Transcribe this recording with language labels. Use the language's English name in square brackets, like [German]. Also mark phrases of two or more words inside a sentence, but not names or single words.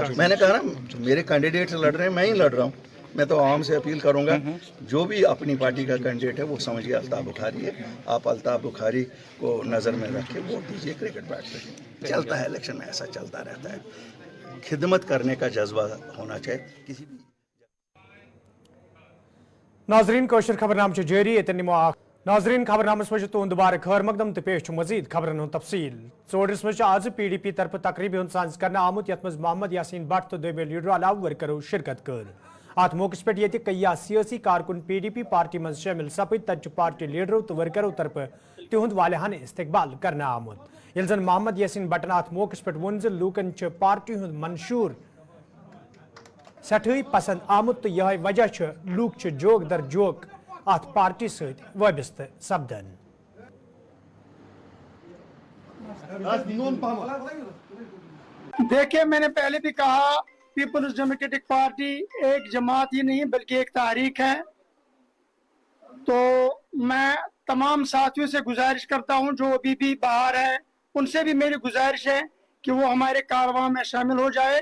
[Hindi] मैंने कहा ना, मेरे कैंडिडेट लड़ रहे हैं, मैं ही लड़ रहा हूँ। मैं तो आवाम से अपील करूंगा, जो भी अपनी पार्टी का कैंडिडेट है वो समझिए अल्ताफ बुखारी है, आप अल्ताफ बुखारी को नज़र में रखें, वोट दीजिए, [English] cricket bat [Hindi] पे चलता है इलेक्शन में, ऐसा चलता रहता है। खिदमत करने का जज्बा होना चाहिए किसी भी। [Kashmiri] नाजरीन कोशर खबरनाम जारी नाजरीन खबरनामस मज तुंद दोबारा खैर मकदम तो पेश मजीद खबरन तफसील। चोडरस मज आज PDP तरफ तकरीबी साज कर आमुत यथ मज मोहम्मद यासीन भट्ट तो दोमे लीडर अलाव वर्करों शिरकत कर। अत मौके पे ये कई सियासी कारकुन PDP पार्टी मज शामिल सपद तत पार्टी लीडरों तो वर्करों तरफ तिहुंद वालिहान इस्तकबाल कर आमुत। ये जन मोहम्मद यासीन भट्टन अत मौके पे वोन लूकन पार्टी हुंद मंशूर सठई पसंद आमुत तो यह वजह लूक जोक दर जोक अत पार्टी सत वाबस्त सपदन। [Hindi] देखिए, मैंने पहले भी कहा, पीपल्स डेमोक्रेटिक पार्टी एक जमात ही नहीं बल्कि एक तारीख है। तो मैं तमाम साथियों से गुजारिश करता हूं जो अभी भी बाहर है, उनसे भी मेरी गुजारिश है कि वो हमारे कारवां में शामिल हो जाए।